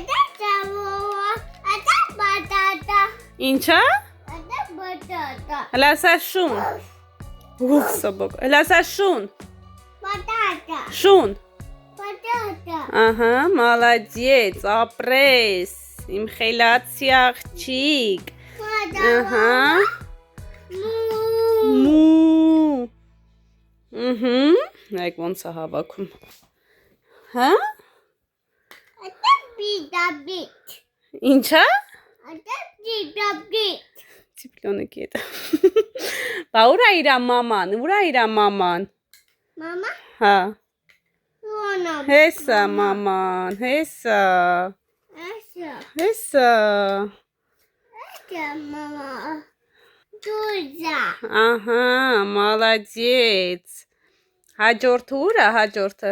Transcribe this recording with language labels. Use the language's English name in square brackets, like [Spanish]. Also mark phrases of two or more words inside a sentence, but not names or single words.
[Armenian] ինչա, հլասա շուն, հլասա շուն, շուն, ահա, մալադյեց, ապրես, իմ խելացի աղջիկ, ահա, մու, նայք ոնց է հավաքում, հա, ինչա, [Russian] Цыпленок это. [Armenian] Ба ուրա իրա մաման, Մամա? Հա. Հեսա մաման, հեսա. Мама. Դուզա. Ահա, մալադյեց. Հաջորդը ուրա հաջորդը։